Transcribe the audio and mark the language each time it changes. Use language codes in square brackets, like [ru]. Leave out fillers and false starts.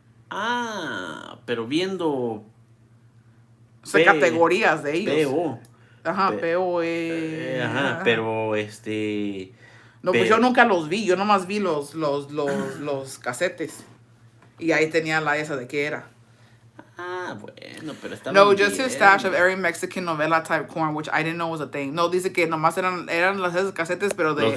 [es] Ah, pero viendo... O sea, categorías de ellos. P.O. Ajá, Pe- P.O.E. Ajá, pero No, pues yo nunca los vi. Yo nomás vi los casetes. Y ahí tenía la esa de qué era. Ah, bueno, pero estaba No, bien. [en] just his stash of every Mexican novela type porn, which I didn't know was a thing. [es] No, dice que nomás eran las esas casetes, pero de